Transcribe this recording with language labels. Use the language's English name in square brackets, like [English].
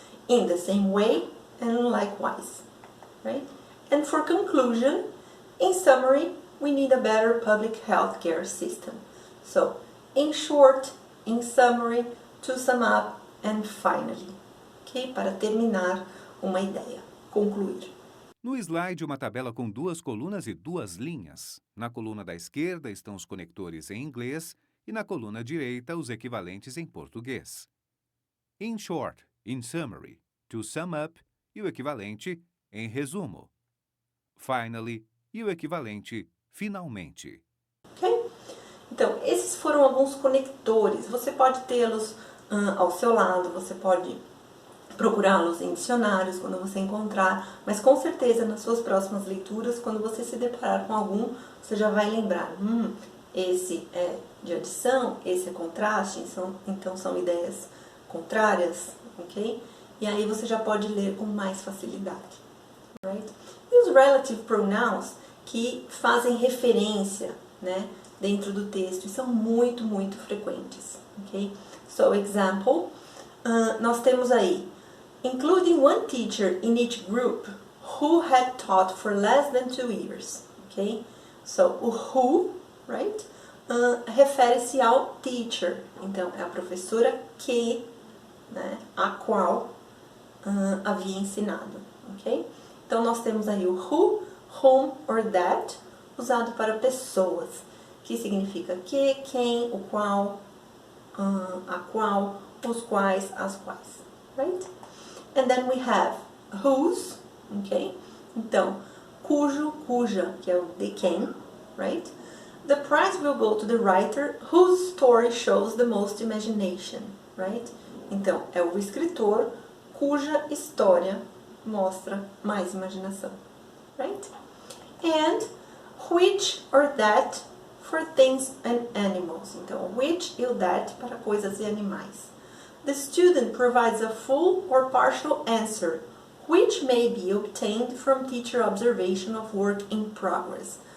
[English] In the same way and likewise, right? And for conclusion, in summary, we need a better public health care system. So, in short, in summary, to sum up, and finally, okay? [Portuguese] Para terminar uma ideia, concluir. No slide, uma tabela com 2 colunas e 2 linhas. Na coluna da esquerda estão os conectores em inglês e na coluna direita os equivalentes em português. In short, in summary, to sum up e o equivalente em resumo. Finally e o equivalente finalmente. Ok? Então, esses foram alguns conectores. Você pode tê-los ao seu lado, você pode procurá-los em dicionários quando você encontrar, mas com certeza nas suas próximas leituras, quando você se deparar com algum, você já vai lembrar, esse é de adição, esse é contraste, então são ideias contrárias, ok? E aí você já pode ler com mais facilidade, right? E os relative pronouns que fazem referência, né, dentro do texto, e são muito, muito frequentes, ok? [English] So, example, [Portuguese] nós temos aí [English] including one teacher in each group who had taught for less than 2 years, okay? [Portuguese] So, o who, right, refere-se ao teacher, então é a professora que, né, a qual havia ensinado, ok? Então, nós temos aí o who, whom or that, usado para pessoas, que significa que, quem, o qual, a qual, os quais, as quais, right? [English] And then we have whose, ok? [Portuguese] Então, cujo, cuja, que é o de quem, right? [English] The prize will go to the writer whose story shows the most imagination, right? [Portuguese] Então, é o escritor cuja história mostra mais imaginação, right? [English] And which or that for things and animals. [Portuguese] Então, which e o that para coisas e animais. [English] The student provides a full or partial answer, which may be obtained from teacher observation of work in progress.